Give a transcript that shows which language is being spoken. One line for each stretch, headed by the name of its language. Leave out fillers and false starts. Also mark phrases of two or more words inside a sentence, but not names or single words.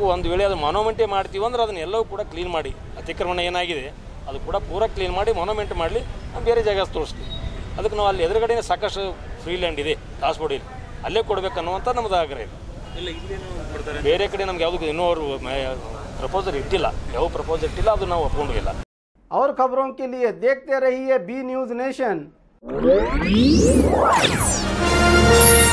Kannada: ಒಂದು ವೇಳೆ ಅದು ಮಾನೋಮೆಂಟೇ ಮಾಡ್ತೀವಿ ಅಂದ್ರೆ ಅದನ್ನ ಎಲ್ಲವೂ ಕೂಡ ಕ್ಲೀನ್ ಮಾಡಿ, ಅತಿಕ್ರಮಣ ಏನಾಗಿದೆ ಅದು ಕೂಡ ಪೂರ ಕ್ಲೀನ್ ಮಾಡಿ ಮಾನೋಮೆಂಟ್ ಮಾಡಲಿ, ಬೇರೆ ಜಾಗ ತೋರಿಸ್ತೀವಿ. ಅದಕ್ಕೆ ನಾವು ಅಲ್ಲಿ ಎದುರುಗಡೆ ಸಾಕಷ್ಟು
English: free land
Kannada: ಇದೆ ಕಾಸರಗೋಡಿಲಿ, ಅಲ್ಲೇ ಕೊಡಬೇಕನ್ನುವಂಥ ನಮ್ಮದು ಆಗ್ರಹ ಇದೆ. ಬೇರೆ ಕಡೆ ನಮ್ಗೆ ಯಾವುದಕ್ಕೂ ಇನ್ನೂ ಅವರು ಪ್ರಪೋಸಲ್ ಇಟ್ಟಿಲ್ಲ, ಯಾವ ಪ್ರಪೋಸಲ್ ಇಟ್ಟಿಲ್ಲ, ಅದು ನಾವು ಒಪ್ಕೊಂಡಿಲ್ಲ.
Hindi: और खबरों के लिए देखते रहिए बी न्यूज़ नेशन।